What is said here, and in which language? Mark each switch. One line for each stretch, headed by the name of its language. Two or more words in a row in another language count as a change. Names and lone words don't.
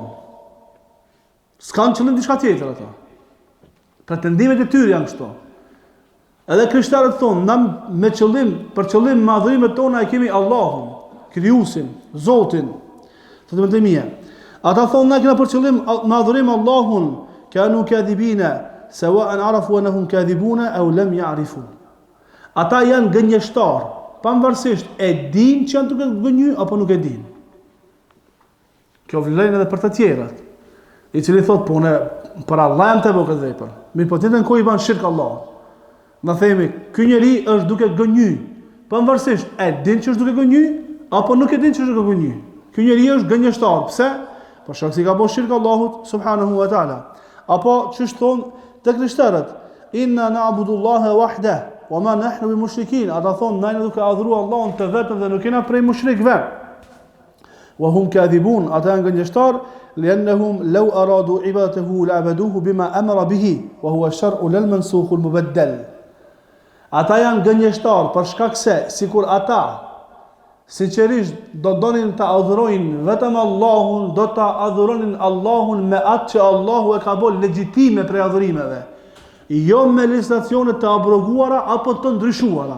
Albanian: S'kan qëllim diçka tjetër ata. Pretendimet e tyre janë kështu. Edhe krishterët thonë, na me qëllim, për qëllim me adhurimet tona e kemi Allahun, krijuesin, Zotin. Thotë Ibn Taymija, ata thonë na kena për qëllim me adhurim Allahun,
Arabic: كانوا كاذبين سواء عرفوا أنهم كاذبون أو لم يعرفوا.
Albanian: Ata janë gënjeshtar, pavarësisht e din që janë duke gënjur apo nuk e din. Kjo vlen edhe për të tjerat, i cili thot, po ne për Allah jam të bëj këtë vepër. Mirë, po tjetën ku i bën shirk Allah. Na themi, ky njeri është duke gënjur, pavarësisht e din që është duke gënjur apo nuk e din që është duke gënjur. Ky njeri është gënjeshtar. Pse? Për shkak se ka bërë shirk Allahut
Arabic: سبحانه وتعالى.
Albanian: Apo ç'është thon te krishterët,
Arabic: إنا نعبد الله وحده وما نحن بمشركين.
Albanian: Ata thon, ne duke adhuru Allahun të vetëm dhe nuk jena prej mushrikëve.
Arabic: وهم كاذبون,
Albanian: ata janë gënjeshtar,
Arabic: لأنهم لو أرادوا عبادته لعبدوه بما أمر به وهو الشرع لا المنسوخ المبدل.
Albanian: Ata janë gënjeshtar për shkak se sikur ata sinqerisht do donin të adhurojnë vetëm Allahun, do të adhuronin Allahun me atë që Allahu e ka bërë legjitime prej adhurimeve, jo me legislacione të abroguara apo të ndryshuara.